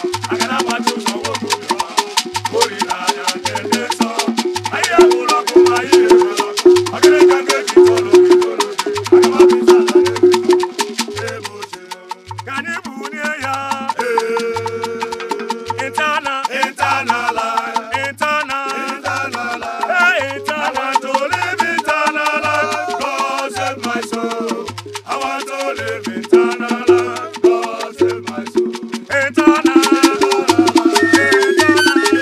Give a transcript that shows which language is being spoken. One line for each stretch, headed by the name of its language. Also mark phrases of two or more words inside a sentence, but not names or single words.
Igbo: Agada gbachi ụzọ nwoke obi ọma. Olileanya na-ede nsọ. Anyị ewuru ọkụ, anyị ewuru ọkụ. Ọ gịnị ka m ga-eji tọrọ obi tọrọ obi? Aga m abịa ịza ala ebe ị nọ. Ebo ti mo. Ka anyị bulie ya. Ee.
English: Internal. Internal life. Internal. Internal life. Hey, internal. I want to live internal life. God save my soul. I want to live eternal. God save my soul. Eternal. Eternal.